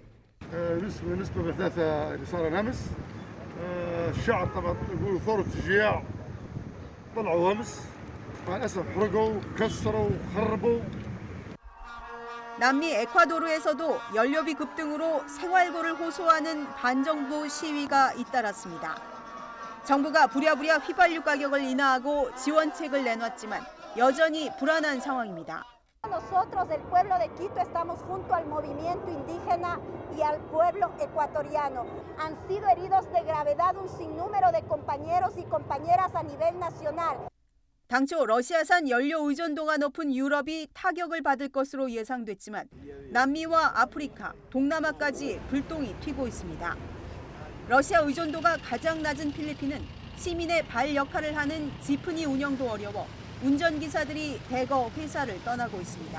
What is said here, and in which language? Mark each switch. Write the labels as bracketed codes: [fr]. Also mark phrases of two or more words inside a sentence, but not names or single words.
[ko] 남미 에콰도르에서도 연료비 급등으로 생활고를 호소하는 반정부 시위가 잇따랐습니다. 정부가 부랴부랴 휘발유 가격을 인하하고 지원책을 내놨지만 여전히 불안한 상황입니다. [es] Nosotros, el pueblo de Quito, estamos junto al movimiento indígena y al pueblo ecuatoriano. Han sido heridos de gravedad un sinnúmero de compañeros y compañeras a nivel nacional. [ko] 당초 러시아산 연료 의존도가 높은 유럽이 타격을 받을 것으로 예상됐지만 남미와 아프리카, 동남아까지 불똥이 튀고 있습니다. 러시아 의존도가 가장 낮은 필리핀은 시민의 발 역할을 하는 지프니 운영도 어려워 운전기사들이 대거 회사를 떠나고 있습니다.